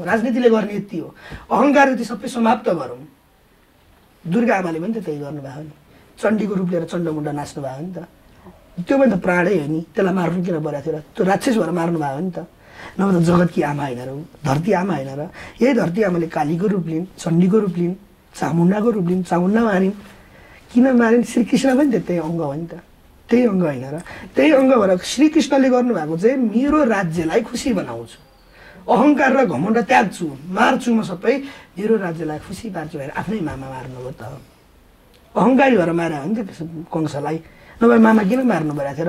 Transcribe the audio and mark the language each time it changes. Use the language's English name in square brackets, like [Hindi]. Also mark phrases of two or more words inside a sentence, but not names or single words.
[Nepali] राजनीतिले गर्ने यति हो, अहङ्कार यति सबै समाप्त गरौँ। दुर्गा आमाले पनि त त्यही गर्नुभयो नि, चण्डीको रूप लिएर चण्डमुण्ड नाच्नु भयो नि त। त्यो पनि त प्राणै हो नि, त्यसलाई मार्नु किन परेको थियो र? त्यो राक्षस भएर मार्नु भयो नि त। नभए त जगतकी आमा होइन र, धरती आमा होइन र? यही धरती आमाले कालीको रूप लिन्, चण्डीको रूप लिन्, चामुण्डाको रूप लिन्, चामुण्डा मारिन्। किन मारिन्? श्रीकृष्ण पनि त त्यही अङ्ग हो नि त, त्यही अङ्ग होइन र? त्यही अङ्ग भएर श्रीकृष्णले गर्नुभएको चाहिँ मेरो राज्यलाई खुसी बनाउँछु, अहङ्कार र घमण्ड त्याग्छु, मार्छु म सबै, मेरो राज्यलाई खुसी पार्छु भनेर आफ्नै मामा मार्नुभयो त। अहङ्कारी भएर मार्यो भने त कंसलाई, नभए मामा किन मार्नु परेको थियो र?